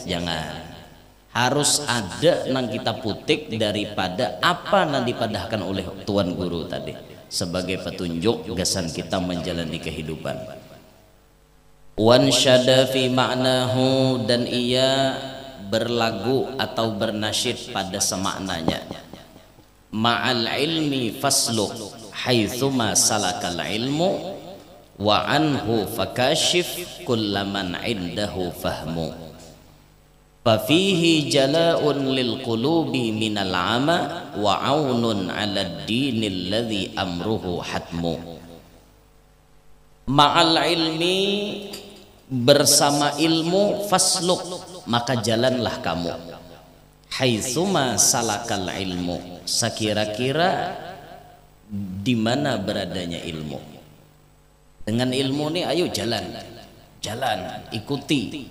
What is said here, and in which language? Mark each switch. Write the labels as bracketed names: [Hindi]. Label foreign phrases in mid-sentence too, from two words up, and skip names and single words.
[Banjar] Jangan, harus ada nang kita putik daripada apa nang dipadahkan oleh tuan guru tadi sebagai petunjuk gasan kita menjalani kehidupan. [Arabic] وأنشد في معناه, [Indonesian] dan ia berlagu atau bernasyid pada semaknanya. [Arabic] مع العلم فاسلك حيثما سلك العلم وعنه فكاشف كل من عنده فهم. ففيه جلاء للقلوب من العمى وعون على الدين الذي أمره حتم. مع العلم, [Indonesian] bersama ilmu, fasluk, maka jalanlah kamu. [Arabic] حيثما سلك العلم, [Indonesian] sekira-kira di mana beradanya ilmu. Dengan ilmu nih ayo jalan, ikuti.